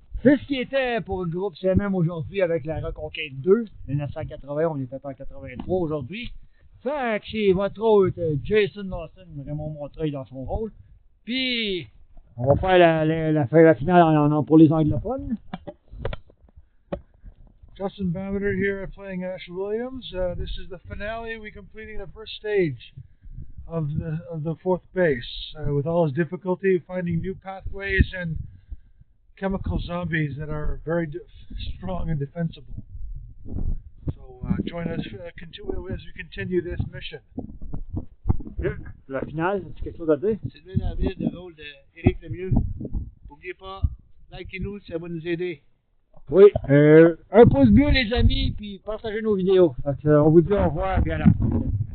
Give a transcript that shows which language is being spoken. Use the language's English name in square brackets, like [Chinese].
[French] C'est ce qui était pour le groupe CMM aujourd'hui avec la Reconquête 2, 1980, on était en 83 aujourd'hui. Fait que c'est votre hôte Jason Lawson, Raymond Montreuil dans son rôle. Puis, on va faire la finale pour les anglophones. [English] Justin Bameter here playing Ash Williams. This is the finale. We completing the first stage of the fourth base with all its difficulty, finding new pathways and chemical zombies that are very strong and defensible. So join us as we continue this mission. [French] La finale, as-tu quelque chose à dire? Sylvain David, le rôle d'Éric Lemieux. N'oubliez pas, likez-nous, ça va nous aider. Oui, un pouce bleu les amis, puis partagez nos vidéos. Donc, on vous dit au revoir et à la prochaine.